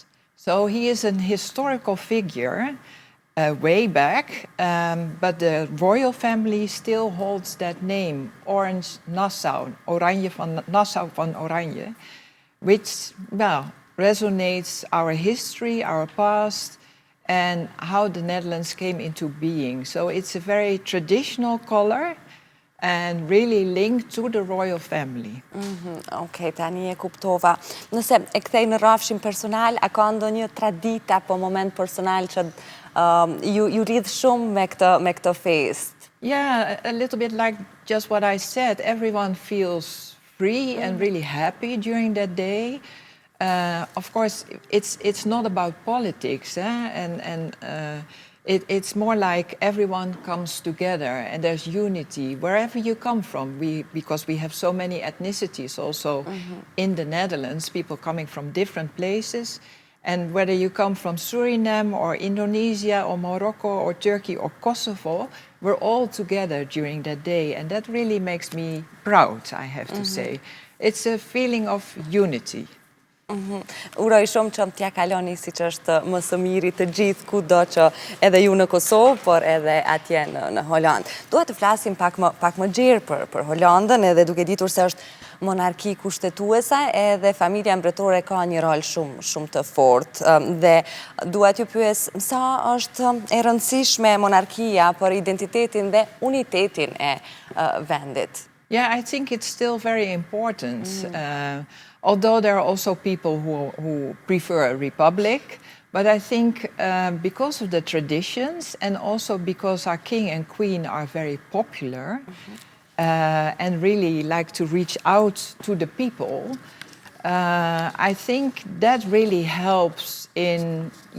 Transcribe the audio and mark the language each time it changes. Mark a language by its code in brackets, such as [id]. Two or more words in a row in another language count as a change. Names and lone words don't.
[en] So he is an historical figure way back, but the royal family still holds that name, Orange Nassau, Oranje van Nassau van Oranje, which, well, resonates our history, our past, and how the Netherlands came into being. So it's a very traditional color and really linked to the royal family. [sq] Okej, tani e kuptova. Nëse e kthej në rrafshin personal, a ka ndonjë traditë apo moment personal që ju lidh shumë me këtë fest? [en] Yeah, a little bit like just what I said. Everyone feels free and really happy during that day. Of course, it's not about politics, and it's more like everyone comes together and there's unity wherever you come from. Because we have so many ethnicities also in the Netherlands, people coming from different places. And whether you come from Suriname or Indonesia or Morocco or Turkey or Kosovo, we're all together during that day. And that really makes me proud, I have to say. It's a feeling of unity. [sq] Uroj shumë që t'ja kaloni si që është më së miri të gjithë kudo që edhe ju në Kosovë, por edhe atje në Holandë. Dua të flasim pak më gjerë për Holandën, edhe duke ditur se është monarki kushtetuese, edhe familja mbretore ka një rol shumë të fortë. Dhe duhet ju pyes, sa është e rëndësishme monarkia për identitetin dhe unitetin e vendit? [en] Yeah, I think it's still very important. Although there are also people who prefer a republic, but I think because of the traditions and also because our king and queen are very popular and really like to reach out to the people, I think that really helps in,